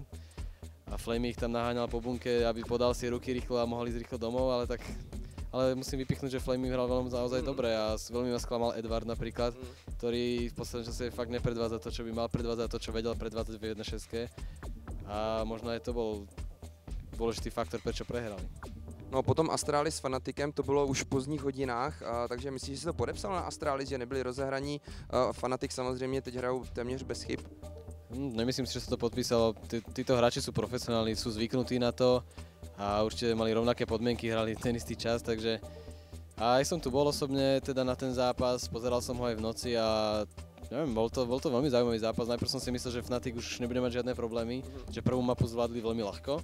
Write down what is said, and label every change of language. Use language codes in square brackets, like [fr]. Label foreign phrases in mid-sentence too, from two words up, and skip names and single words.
[sk] A Flame ich tam naháňal po bunke, aby podal si ruky rýchlo a mohli ísť rýchlo domov, ale musím vypichnúť, že Flame hral veľmi naozaj dobre a veľmi ma sklamal Edward napríklad, ktorý v poslednom čase fakt nepredvádza to, čo by mal predvádzať, to, čo vedel predvádzať v 1.6. A možno aj to bol dôležitý faktor, prečo prehrali. [cs] No potom Astralis s Fanaticem, to bylo už v pozdních hodinách, takže myslíš, že si to podepsal na Astralis, že nebyli rozehraní? Fanatic samozřejmě teď hrajou téměř bez chyb. [sk] Nemyslím si, že sa to podpísalo. Títo hráči sú profesionálni, sú zvyknutí na to a určite mali rovnaké podmienky, hrali ten istý čas, takže a aj som tu bol osobne teda na ten zápas, pozeral som ho aj v noci a neviem, bol to veľmi zaujímavý zápas. Najprv som si myslel, že Fnatic už nebude mať žiadne problémy, že prvú mapu zvládli veľmi ľahko.